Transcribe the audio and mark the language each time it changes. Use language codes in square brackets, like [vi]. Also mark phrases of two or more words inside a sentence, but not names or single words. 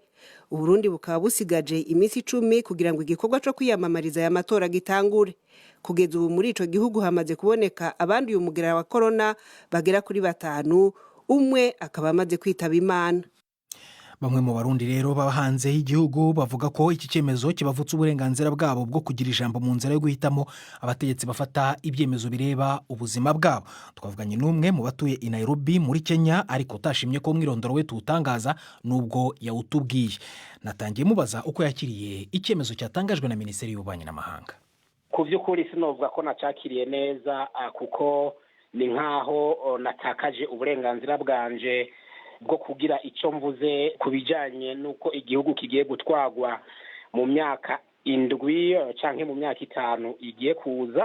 [rn] Uburundi bukaba busigaje imisi 10 kugira ngo igikorwa cyo kwiyamamariza aya matora gitangure. Kugeza ubu muri ico gihugu hamaze kuboneka abandi uyu mugera wa corona bagera kuri 5, umwe akaba amaze kwitaba Imana. [rw] Bamwe mu barundi rero baba hanze y'igihugu bavuga ko iki cyemezo kibavutse uburenganzira bwabo bwo kugira ijambo mu nzira yo guhitamo abategetsi bafata ibyemezo bireba ubuzima bwabo. Twavuganye n'umwe mu batuye i Nairobi muri Kenya ariko utashimye ko mwirondoro we tutangaza nubwo yawutubwiye. Natangiye mubaza uko yakiriye icyemezo cyatangajwe na Minisiteri y'Ububanyi n'Amahanga. [rn] Ku by'ukuri sinovuga ko nacakiriye neza kuko ni nkaho natakaje uburenganzira bwanje bwo kugira icyo mvuze ku bijyanye n'uko igihugu kigiye gutwagwa mu myaka 7 cyangwa mu myaka 5 igiye kuza.